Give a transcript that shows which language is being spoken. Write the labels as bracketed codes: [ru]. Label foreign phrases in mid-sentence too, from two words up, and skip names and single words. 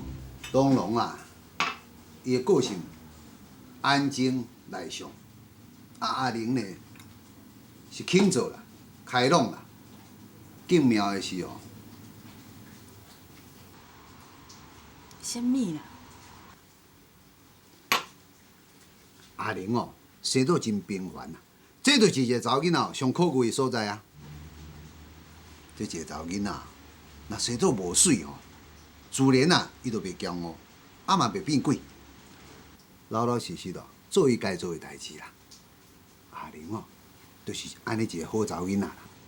[nan] 东龙啊，伊的个性安静内向，阿玲呢是轻做啦，开朗啦。更妙的是哦，什么啦？阿玲哦，生到真平凡啊，这就是一个查某囡仔上可贵的所在啊。这一个查某囡仔，若生到无水哦，自然啊，伊就袂骄傲，嘛袂变鬼，老老实实哦，做伊该做的代志啦。阿玲哦，就是安尼一个好查某囡仔啦。